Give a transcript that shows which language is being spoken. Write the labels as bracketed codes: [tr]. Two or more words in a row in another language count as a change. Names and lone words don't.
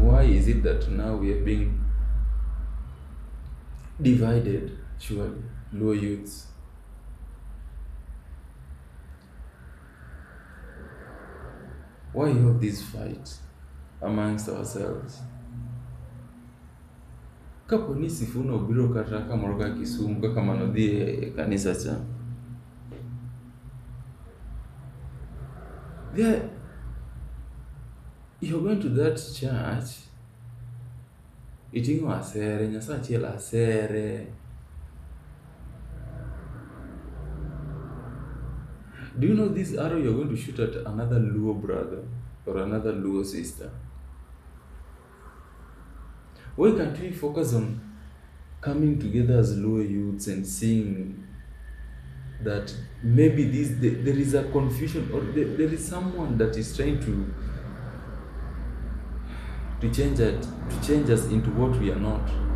[en] Why is it that now we are being divided? Surely, Luo youths. Why have this fight amongst ourselves? [luo] Kapo ni Sifuna obiro kata kamoro ka Kisumu kaka manodhi e kanisa cha. [en] There, you're going to that church, [luo] iting'o asere, Nyasaye achiel asere. [en] Do you know this arrow you're going to shoot at another Luo brother or another Luo sister? Why can't we focus on coming together as Luo youths and seeing that maybe there is a confusion, or there is someone that is trying to change us into what we are not.